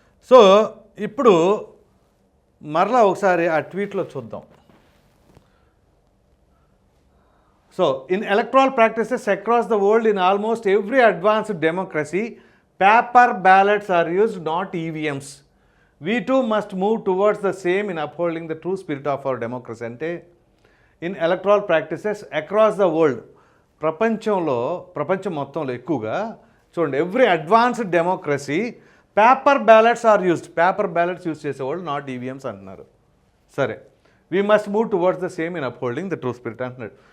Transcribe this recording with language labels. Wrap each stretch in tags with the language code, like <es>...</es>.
<te>So ఇప్పుడు మరలా ఒకసారి ఆ ట్వీట్లో చూద్దాం.</te> <en>So, in electoral practices across the world, in almost every advanced democracy, paper ballots are used, not EVMs. We too must move towards the same in upholding the true spirit of our democracy. అంటే in electoral practices across the world,</en> <te>ప్రపంచం మొత్తంలో ఎక్కువగా చూడండి,</te> <en>Every advanced democracy paper ballots are used. Paper ballots use చేసేవాళ్ళు, not EVMs</en> <te>అంటున్నారు. సరే,</te> <en>We must move towards the same in upholding the true spirit అంటున్నాడు.</en>